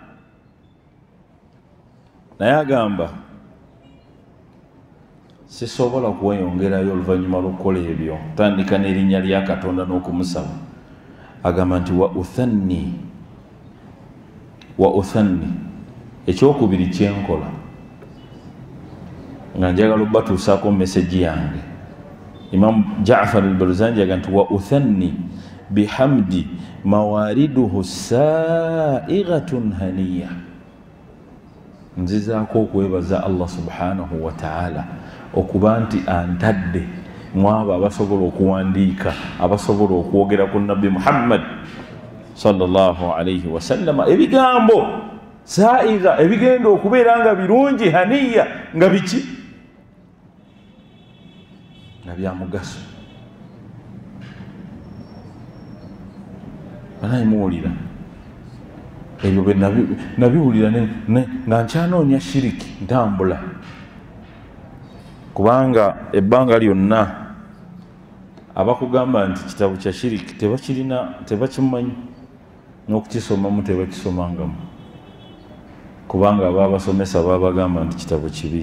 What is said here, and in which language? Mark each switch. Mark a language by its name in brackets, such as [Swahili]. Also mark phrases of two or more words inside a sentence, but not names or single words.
[Ganda] Naye agamba sisobola kweyongerayo oluvannyuma lw'okukola ebyo, tandika n'erinnya lya Katonda n'okumusaba. Agamba nti [Arabic] وأثني, [Ganda] ekyokubiri kyenkola nga njagala obatuusaako meseji yange. Imam Ja'far al-Barzanji agamba nti [Arabic] وأثني بحمد موارده سائغة هنية. [Ganda] Nzizaako okwebaza Allah [Arabic] سبحانه وتعالى [Ganda] okuba nti antadde mwabo abasobola okuwandiika, abasobola okwogera ku Nabbi Muhammad [Arabic] صلى الله عليه وسلم [Ganda] ebigambo sa'iga ebigenda okubeera nga birungi haniya, nga biki, nga bya mugaso. Banaye muwulira ebyo bwe nabiwulira nga nkyanoonya shiriki ntambula, kubanga ebbanga lyonna abakugamba nti kitabo kya shiriki tebakimanyi, n'okukisomamu tebakisomangamu, kubanga ababasomesa babagamba nti kitabo kibi.